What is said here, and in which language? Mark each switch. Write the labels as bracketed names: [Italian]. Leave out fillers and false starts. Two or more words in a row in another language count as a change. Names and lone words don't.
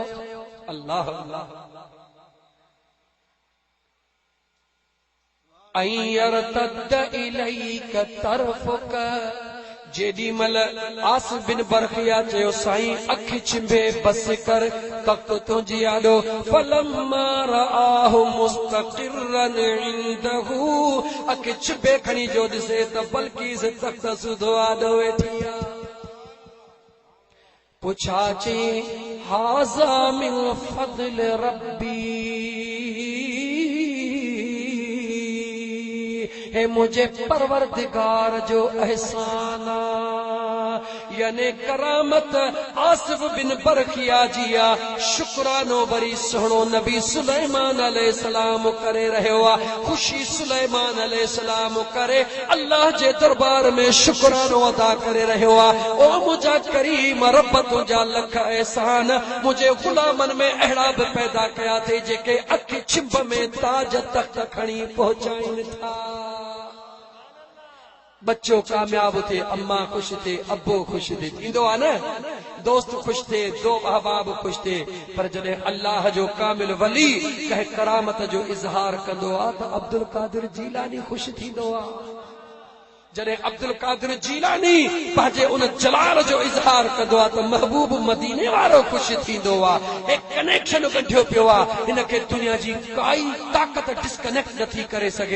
[Sindhi] अल्लाह अल्लाह जेॾी महिल आस बिन बरखिया चयो साईं अखि चिंबे बस कर तख्त तुंहिंजी आॾो, [Arabic] فلما رآه مستقرا عنده, [Sindhi] अखि चिंबे खणी जो ॾिसे त बल्कीस तख्त सुधो आॾो वेठी आहे। पुछा चई [Arabic] هذا من فضل ربي, [Sindhi] हे मुझे परवरदिगार जो एहसान, यानी करामत आसिफ बिन बरखिया जिया शुक्रानो बरी सुहिणो नबी सुलेमान अलैहिस्सलाम करे रहियो आहे। ख़ुशी सुलेमान अलैहिस्सलाम करे अल्लाह जे दरबार में शुक्रानो अदा करे रहियो आहे। ओ मुंहिंजा करीम रब तुंहिंजा लख एहसान, मुंहिंजे ग़ुलामनि में अहिड़ा बि पैदा कया अथई जेके अखि छिब में ताज तख्त खणी पहुचाइनि था। बच्चो कामयाब थे, अम्मा खुश थे, अब्बो खुश थे, थींदो आहे न, दोस्त खुश थे, दो अहबाब खुश थे। पर जॾहिं अल्लाह जो कामिल वली कंहिं करामत जो इज़हार कंदो आहे त अब्दुल कादिर जीलानी खुश थींदो आहे। जॾहिं अब्दुल कादिर जीलानी पंहिंजे उन जलाल जो इज़हार कंदो आहे त महबूब मदीने वारो ख़ुशि थींदो आहे। एक कनेक्शन ॻंढियो पियो आहे, हिन खे दुनिया जी काई ताक़त डिस्कनेक्ट नथी करे सघे।